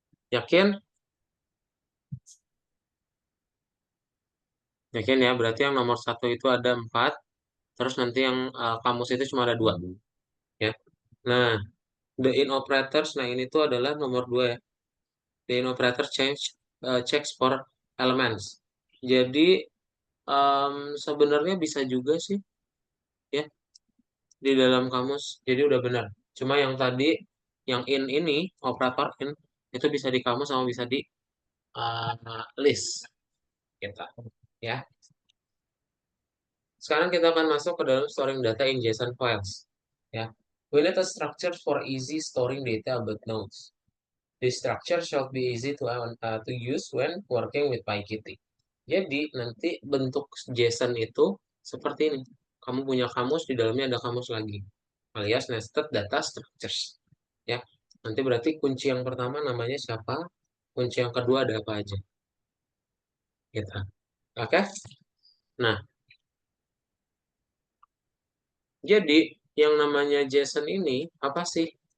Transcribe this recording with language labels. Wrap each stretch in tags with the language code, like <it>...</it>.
<id>Yakin? Yakin ya, berarti yang nomor satu itu ada empat, terus nanti yang kamus itu cuma ada dua. Ya. Nah, the in operators, nah ini tuh adalah nomor dua ya.</id> <en>The in operator checks for elements.</en> <id>Jadi sebenarnya bisa juga sih ya di dalam kamus. Jadi udah benar. Cuma yang tadi yang in ini operator in itu bisa di kamus sama bisa di list kita ya. Sekarang kita akan masuk ke dalam</id> <en>storing data in JSON files</en> <id>ya.</id> <en>We need a structure for easy storing data about nodes. This structure shall be easy to use when working with PyKitty.</en> <id>Jadi nanti bentuk JSON itu seperti ini. Kamu punya kamus, di dalamnya ada kamus lagi. Alias nested data structures. Ya. Nanti berarti kunci yang pertama namanya siapa, kunci yang kedua ada apa aja. Gitu. Oke? Nah, jadi yang namanya JSON ini apa sih?</id>